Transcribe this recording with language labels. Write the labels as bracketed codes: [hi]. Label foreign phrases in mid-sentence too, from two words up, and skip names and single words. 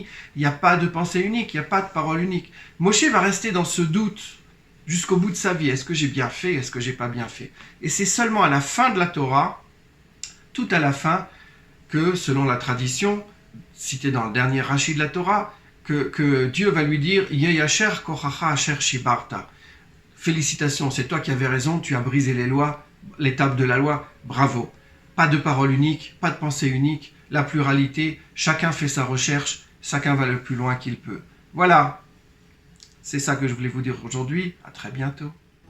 [fr] Il n'y a pas de pensée unique, il n'y a pas de parole unique. Moshe va rester dans ce doute jusqu'au bout de sa vie. Est-ce que j'ai bien fait? Est-ce que j'ai pas bien fait? Et c'est seulement à la fin de la Torah, tout à la fin, que selon la tradition, citée dans le dernier Rashi de la Torah, que Dieu va lui dire « [he] יישר כוחך אשר שיברת [fr] » Félicitations, c'est toi qui avais raison, tu as brisé les lois, l'étape de la loi, bravo. Pas de parole unique, pas de pensée unique, la pluralité, chacun fait sa recherche, chacun va le plus loin qu'il peut. Voilà, c'est ça que je voulais vous dire aujourd'hui, à très bientôt.